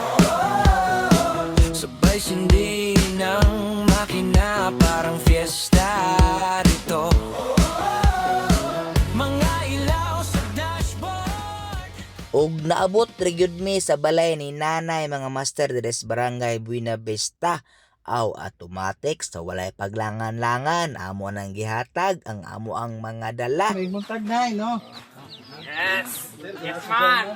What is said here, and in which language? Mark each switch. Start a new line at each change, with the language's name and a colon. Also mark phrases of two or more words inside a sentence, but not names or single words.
Filipino: Sabay sindi ng makina parang fiesta dito. Mga ilaw sa dashboard.
Cebuano: Og naabot ra gyud mi sa balay ni nanay mga master diri sa Barangay Buenavista. Aw automatic sa walay paglangan-langan amo nang gihatag ang amo ang mga dala. May buntag na no?
English: Yes. Yes, man.